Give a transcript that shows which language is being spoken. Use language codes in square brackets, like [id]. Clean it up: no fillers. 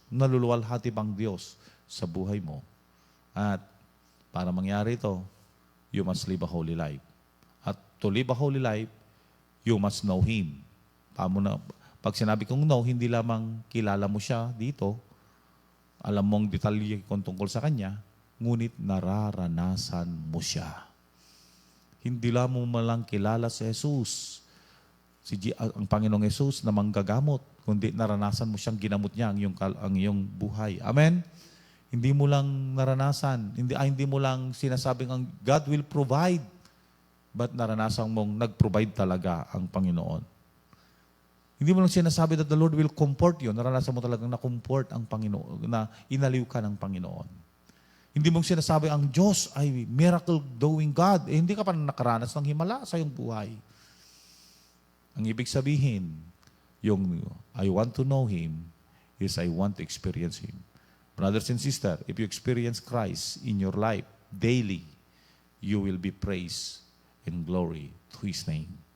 [tl] Naluluwalhati ba ang Diyos sa buhay mo? At para mangyari ito, [en] you must live a holy life. At to live a holy life, you must know Him. [tl] Pag sinabi kong know, hindi lamang kilala mo siya dito, alam mong detalye kung tungkol sa Kanya, ngunit nararanasan mo siya. Hindi lamang mo malang kilala si Jesus, ang Panginoong Jesus na manggagamot, kundi naranasan mo siyang ginamot niya ang iyong buhay. Amen? Hindi mo lang naranasan, hindi mo lang sinasabing ang [en] God will provide, [tl] but naranasan mong nag-provide talaga ang Panginoon. Hindi mo lang sinasabi [en] that the Lord will comfort you. [tl] Naranasan mo talagang na-comfort ang Panginoon, na inaliw ka ng Panginoon. Hindi mo sinasabi ang Diyos ay miracle-doing God. Hindi ka pa nakaranas ng himala sa iyong buhay. Ang ibig sabihin, yung [en] I want to know Him is I want to experience Him. Brothers and sisters, if you experience Christ in your life daily, you will be praised and glory to His name.